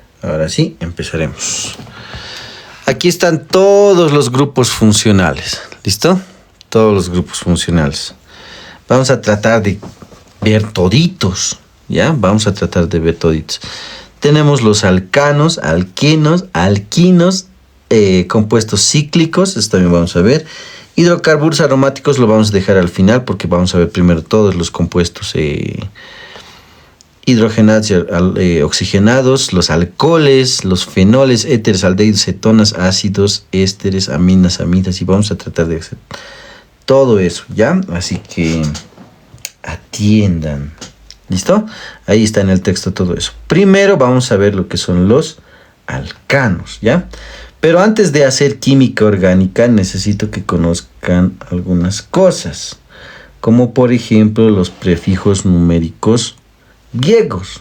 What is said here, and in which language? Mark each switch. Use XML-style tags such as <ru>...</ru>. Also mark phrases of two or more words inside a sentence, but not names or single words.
<es>Ahora sí, empezaremos. Aquí están todos los grupos funcionales. ¿Listo? Todos los grupos funcionales. Vamos a tratar de ver toditos. ¿Ya? Vamos a tratar de ver toditos. Tenemos los alcanos, alquenos, alquinos, compuestos cíclicos. Esto también vamos a ver. Hidrocarburos aromáticos lo vamos a dejar al final porque vamos a ver primero todos los compuestos hidrogenados y oxigenados, los alcoholes, los fenoles, éteres, aldehídos, cetonas, ácidos, ésteres, aminas, amidas, y vamos a tratar de hacer todo eso, ¿ya? Así que atiendan. ¿Listo? Ahí está en el texto todo eso. Primero vamos a ver lo que son los alcanos, ¿ya? Pero antes de hacer química orgánica necesito que conozcan algunas cosas, como por ejemplo los prefijos numéricos griegos.</es>